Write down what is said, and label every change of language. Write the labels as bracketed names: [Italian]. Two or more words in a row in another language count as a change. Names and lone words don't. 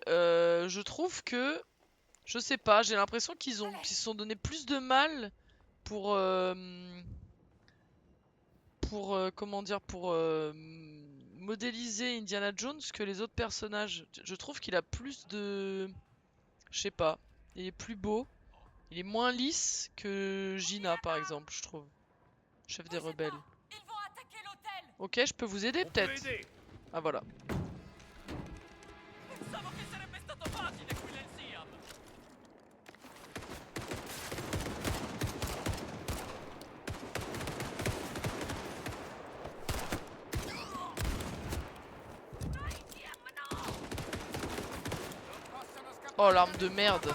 [French] Et puis, je trouve que Je sais pas, j'ai l'impression qu'ils se sont donné plus de mal pour comment dire, pour modéliser Indiana Jones que les autres personnages. Je trouve qu'il a plus de, je sais pas, il est plus beau, il est moins lisse que Gina par exemple, je trouve. Chef des rebelles. Ils vont attaquer l'hôtel. Ok, je peux vous aider On peut peut-être. aider. Ah voilà. [Italian] Pensavo che sarebbe stato facile qui nel Siam! [French] Oh l'arme de merde.